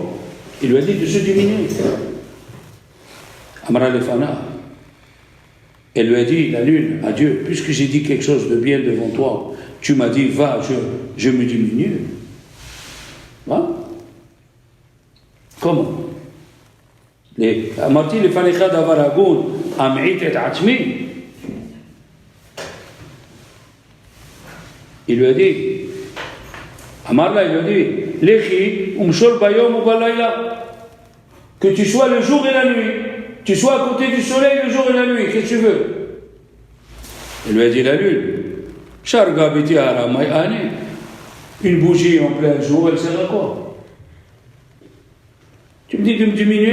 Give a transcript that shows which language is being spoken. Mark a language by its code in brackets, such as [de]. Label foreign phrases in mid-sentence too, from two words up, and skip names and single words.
[fr] Il lui a dit de se diminuer. [he] אמרה לפניו, [fr] elle lui a dit, la lune, à Dieu, puisque j'ai dit quelque chose de bien devant toi, tu m'as dit, va, je me diminue. Va? Comment? [he] אמרתי לפניך דבר הגון, אמעיט את עצמי. [fr] Il lui a dit, Amarla, il lui a dit, [he] לכי ומשלי ביום ou balayla. [fr] Que tu sois le jour et la nuit. Tu sois à côté du soleil le jour et la nuit. Qu'est-ce que tu veux? Il lui a dit la lune. Sharga biti haramayani. Une bougie en plein jour, elle sert à quoi? Tu me dis de me diminuer?